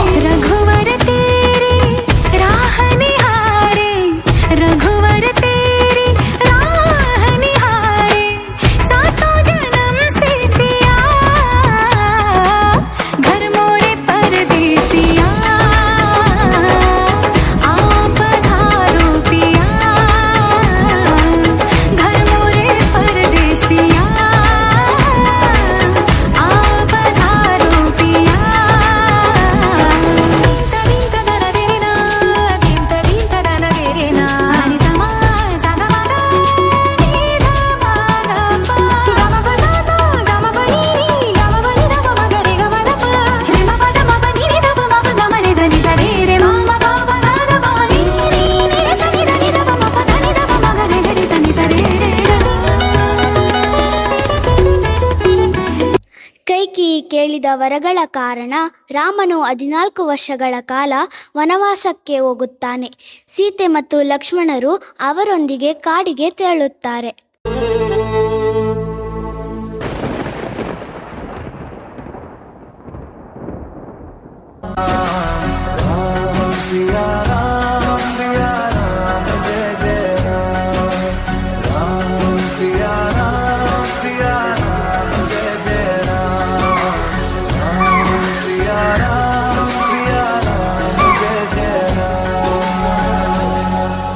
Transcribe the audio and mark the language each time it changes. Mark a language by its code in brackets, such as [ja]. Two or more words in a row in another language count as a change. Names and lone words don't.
[hi] रघुवर तेरी राह निहारे, रघुवर तेरी राह निहारे, सातों जन्म से सिया, घर मोरे परदेसिया, आप पधारो पिया, घर मोरे परदेसिया, आप पधारो पिया. तदीं तदन देना, दीं तदीं तदन देना, नि समा सागा मागा नि धा मागा पा, गम पदा सा गम बनी नि गम बनी ध प म ग रे ग म ध प, रे म प द म प नि रे ध प म प ग म रे ज नि सा रे रे म म प प ग ध प म नि रे नि रे सा नि ध नि ध प म प ध नि ध प म ग रे ग रे सा नि सा रे रे ग. [kn] ಕೈಕೇಯಿ ಕೇಳಿದ ವರಗಳ ಕಾರಣ ರಾಮನು 14 ವರ್ಷಗಳ ಕಾಲ ವನವಾಸಕ್ಕೆ ಹೋಗುತ್ತಾನೆ. ಸೀತೆ ಮತ್ತು ಲಕ್ಷ್ಮಣರು ಅವರೊಂದಿಗೆ ಕಾಡಿಗೆ ತೆರಳುತ್ತಾರೆ. [hi] सिया राम जय जय राम, राम सिया राम जय जय राम, राम सिया राम जय जय राम.